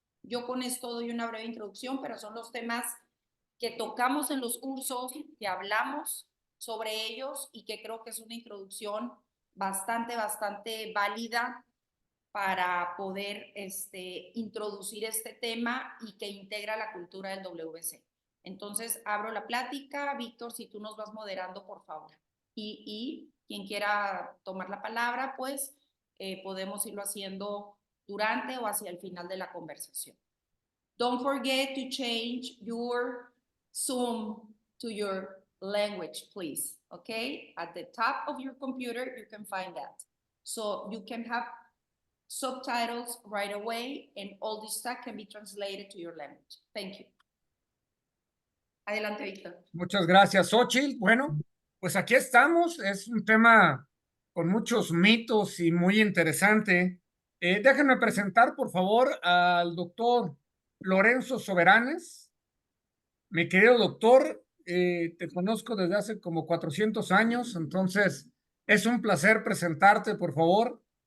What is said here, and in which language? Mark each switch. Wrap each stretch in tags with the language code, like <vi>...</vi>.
<es>Yo con esto doy una breve introducción, pero son los temas que tocamos en los cursos, que hablamos sobre ellos y que creo que es una introducción bastante válida para poder introducir este tema y que integra la cultura del WBC. Entonces, abro la plática. Víctor, si tú nos vas moderando, por favor. Y quien quiera tomar la palabra, pues podemos irlo haciendo durante o hacia el final de la conversación.</es> <en>Don't forget to change your Zoom to your language, please. Okay? At the top of your computer, you can find that. So you can have subtitles right away, and all this stuff can be translated to your language. Thank you.</en> <es>Adelante, Víctor. Muchas gracias, Xochitl. Bueno, pues aquí estamos. Es un tema con muchos mitos y muy interesante. Déjenme presentar, por favor, al doctor Lorenzo Soberanes. Mi querido doctor, te conozco desde hace como 400 años, entonces es un placer presentarte, por favor.</es>